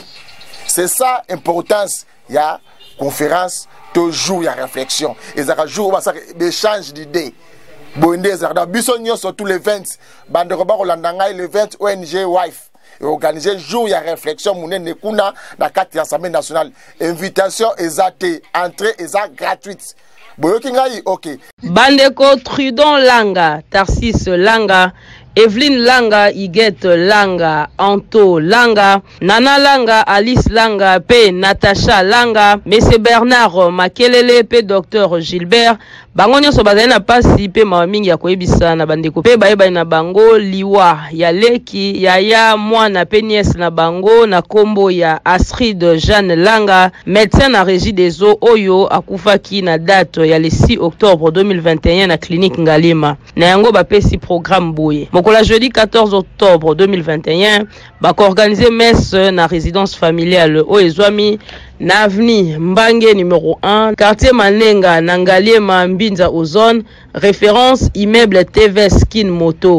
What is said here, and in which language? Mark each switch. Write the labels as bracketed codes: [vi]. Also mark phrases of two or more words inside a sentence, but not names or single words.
[fr] C'est ça importance [ln] ya conférence toujours ya réflexion ezaka jour ba [fr] ça échange d'idées [ln] bonde ezaka biso nyonso [fr] tous les 20 [ln] bandeko ba kolanda ngai le 20 ONG Wife et organiser jour ya réflexion munene kuna na kati ya [fr] Assemblée nationale [ln] invitation ezate entrée eza gratuite. OK. Bandeko Trudon Langa, Tarsis Langa, Evelyne Langa, Iguette Langa, Anto Langa, Nana Langa, Alice Langa, P. Natacha Langa, Monsieur Bernard Makelele, P. Dr. Gilbert, bango nyonso bazali na pasi pe mawa mingi ya koyebisa na bandeko pe bayeba na bango liwa ya leki ya mwana pe nièce na bango na kombo ya Astrid Jeanne Langa, médecin na [fr] régie des eaux [ln] oyo akufaki na date ya [fr] le 6 octobre 2021 [ln] na clinique Ngalima na yango bapesi programme boye mokola [fr] jeudi 14 octobre 2021 [ln] bako organiser messe na [fr] résidence familiale [ln] o ezwami na avenue Mbange numéro 1, quartier Manenga, Nangaliema, Mbinza Ozone, [fr] référence immeuble [ln] TV Skin Moto.